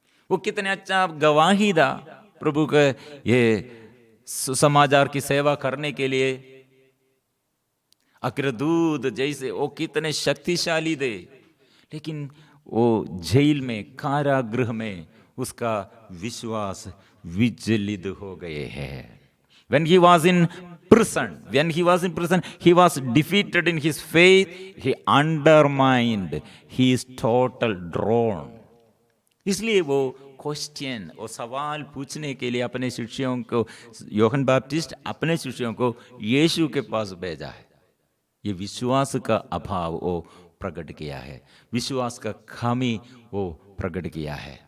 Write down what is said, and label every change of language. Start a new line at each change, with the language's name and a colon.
Hindi: वो कितने अच्छा गवाही था प्रभु के ये सुसमाचार की सेवा करने के लिए। अग्रदूत जैसे वो कितने शक्तिशाली थे, लेकिन वो जेल में, कारागृह में उसका विश्वास विचलित हो गए हैं।
English: When he was in prison, he was defeated in his faith. He undermined his total drone.
Hindi: इसलिए वो क्वेश्चन और सवाल पूछने के लिए अपने शिष्यों को, यूहन्ना बैप्टिस्ट अपने शिष्यों को यीशु के पास भेजा है। ये विश्वास का अभाव वो प्रकट किया है, विश्वास का खामी वो प्रकट किया है।